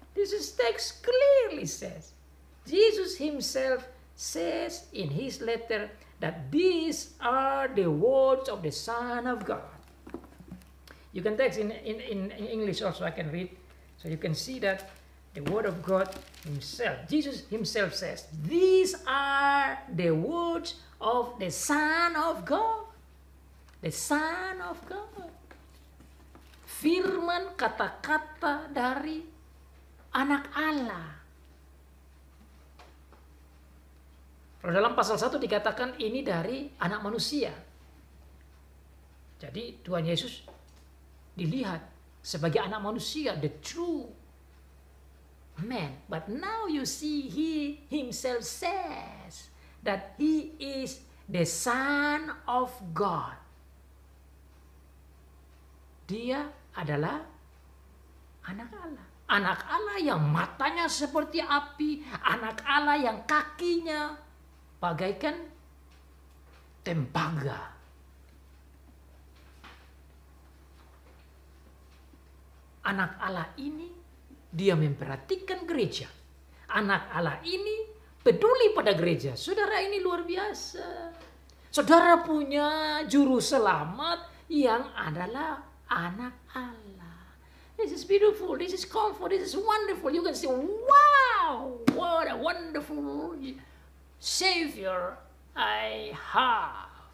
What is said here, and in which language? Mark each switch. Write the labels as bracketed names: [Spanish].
[English] This is text clearly says. Jesus himself says in his letter that these are the words of the Son of God. You can text in English also, I can read. So you can see that the word of God himself, Jesus himself says, these are the words of the Son of God. The Son of God. [Indonesian] Firman kata-kata dari anak Allah. Kalau dalam pasal 1 dikatakan ini dari anak manusia. Jadi Tuhan Yesus dilihat sebagai anak manusia, [English] the true man. But now you see he himself says that he is the Son of God. [Indonesian] Dia adalah anak Allah. Anak Allah yang matanya seperti api, anak Allah yang kakinya bagaikan tembaga. Anak Allah ini dia memperhatikan gereja. Anak Allah ini peduli pada gereja. Saudara, ini luar biasa. Saudara punya juru selamat yang adalah anak Allah. [English] This is beautiful. This is comfort. This is wonderful. You can say, wow, what a wonderful Savior I have.